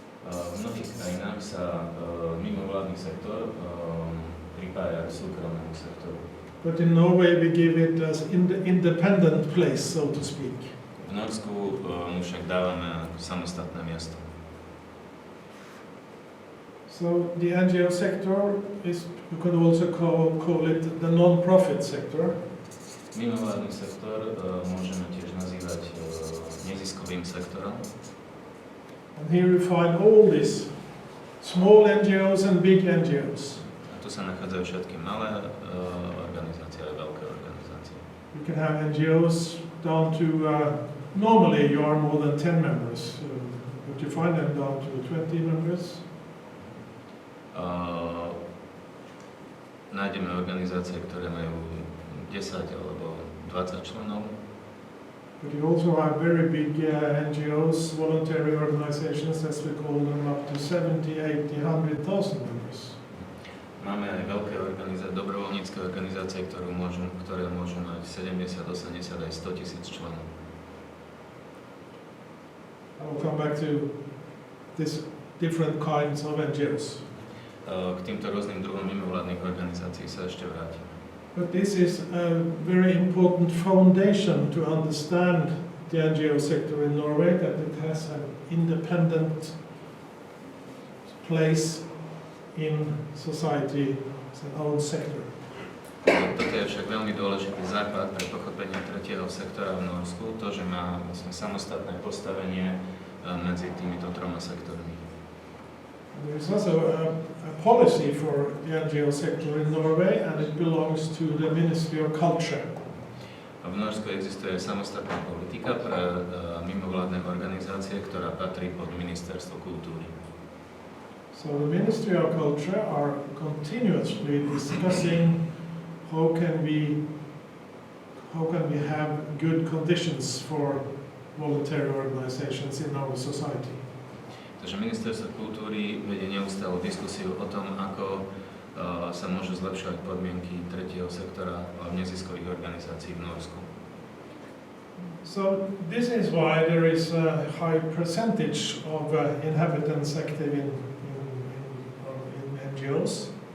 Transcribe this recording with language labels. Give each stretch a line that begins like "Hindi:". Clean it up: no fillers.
Slovak: V mnohých krajinách sa mimovládny sektor pripája k súkromnému sektoru.
English: But in Norway, we give it as independent place, so to speak.
Slovak: V Norsku mu však dávame samostatné miesto.
English: So the NGO sector is, you could also call it the non-profit sector.
Slovak: Mimovládny sektor môžeme tiež nazývať neziskovým sektorom.
English: And here you find all these small NGOs and big NGOs.
Slovak: A tu sa nachádzajú všetky malé organizácie a veľké organizácie.
English: You can have NGOs down to, normally you are more than 10 members, but you find them down to 20 members.
Slovak: Nájdeme organizácie, ktoré majú 10 alebo 20 členov.
English: But you also have very big NGOs, voluntary organizations, as we call them, up to 70, 80, 100,000 members.
Slovak: Máme aj veľké dobrovoľnícke organizácie, ktoré môžu mať 70, 80 aj 100,000 členov.
English: I will come back to these different kinds of NGOs.
Slovak: K týmto rôznym druhom mimovládnych organizácií sa ešte vrátim.
English: But this is a very important foundation to understand the NGO sector in Norway, that it has an independent place in society as an own sector.
Slovak: Toto je však veľmi dôležitý základ pre pochopenie tretieho sektora v Norsku, to, že má vlastne samostatné postavenie medzi týmito troma sektormi.
English: There is also a policy for the NGO sector in Norway, and it belongs to the Ministry of Culture.
Slovak: V Norsku existuje samostatná politika pre mimovládne organizácie, ktorá patrí pod Ministerstvo kultúry.
English: So the Ministry of Culture are continuously discussing how can we have good conditions for voluntary organizations in our society.
Slovak: Takže Ministerstvo kultúry vedie neustálu diskusiu o tom, ako sa môžu zlepšovať podmienky tretieho sektora a neziskových organizácií v Norsku.
English: So this is why there is a high percentage of inhabitants active in NGOs.